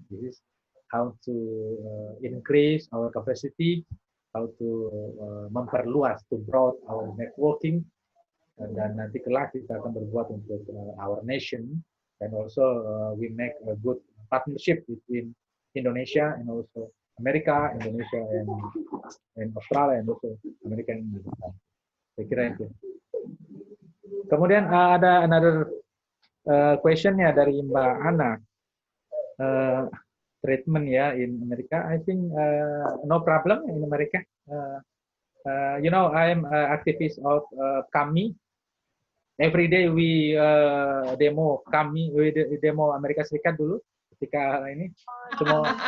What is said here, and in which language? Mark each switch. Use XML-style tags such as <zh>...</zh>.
<en>This is how to increase our capacity, how to</en> <id>memperluas,</id> <en>to broad our networking,</en> <id>dan nanti kelak kita akan berbuat untuk</id> <en>our nation, and also we make a good partnership between Indonesia and also America, Indonesia and Australia, and also America and America.</en> <id>Saya kira itu. Kemudian ada</id> <en>another question-</en> <id>nya dari Mbak Ana.</id> <en>Treatment in America, I think no problem in America. You know, I am activist of KAMI. Every day we demo KAMI, we demo Amerika Serikat</en> <id>dulu ketika ini semua.</id>